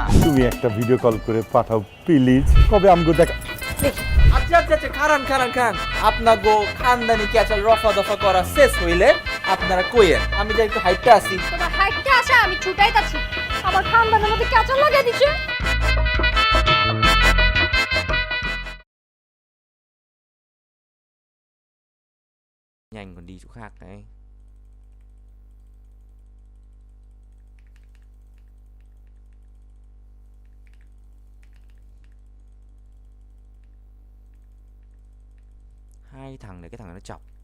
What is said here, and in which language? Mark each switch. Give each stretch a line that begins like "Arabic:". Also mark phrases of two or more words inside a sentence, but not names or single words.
Bangla: তুমি একটা ভিডিও কল করে পাঠাও প্লিজ, কবে আমগো দেখা। আচ্ছা আচ্ছা আচ্ছা, খারান খারান খান, আপনার গো খানদানি ক্যাচাল রফা দফা করা শেষ হইলে আপনারা কইেন, আমি যাই একটু হাইটটা আসি। তোমার হাইটটা আসা আমি ছুটাইতাছি, আমার খানদানের মধ্যে ক্যাচা লাগিয়ে দিছে।
Vietnamese: Nhanh còn đi chỗ khác đấy. Hai thằng này, cái thằng này nó chọc.